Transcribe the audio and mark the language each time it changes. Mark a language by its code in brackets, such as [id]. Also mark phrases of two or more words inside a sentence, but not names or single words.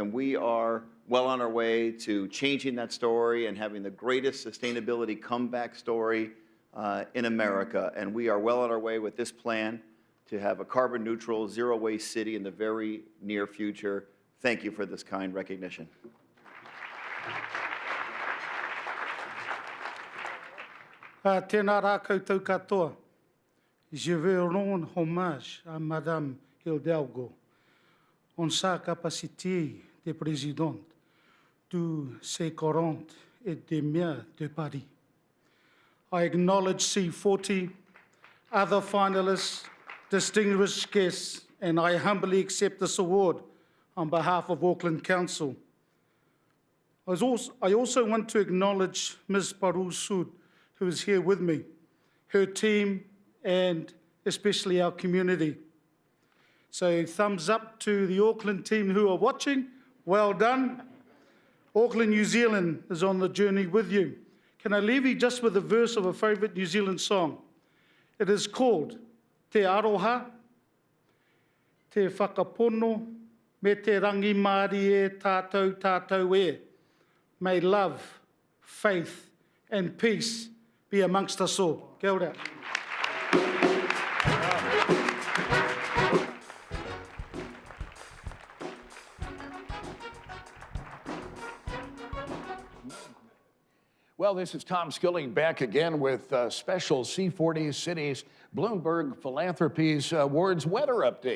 [en] And we are well on our way to changing that story and having the greatest sustainability comeback story in America. And we are well on our way with this plan to have a carbon neutral, zero waste city in the very near future. Thank you for this kind recognition. [mi] Tēnā rā koutou katoa. [fr] Je veux rendre hommage à Madame Hidalgo en sa capacité de présidente du C40 et des maires de Paris. [en] I acknowledge C40, other finalists, distinguished guests, and I humbly accept this award on behalf of Auckland Council. I also want to acknowledge Ms. Parul Sood, who is here with me, her team, and especially our community. So thumbs up to the Auckland team who are watching. Well done. Auckland, New Zealand is on the journey with you. Can I leave you just with a verse of a favourite New Zealand song? It is called Te Aroha, Te Whakapono, Me Te Rangi Māori e Tātou Tātou e. May love, faith and peace be amongst us all. [mi] Kia ora. [en] Well, this is Tom Skilling back again with special C40 Cities Bloomberg Philanthropies Awards weather update.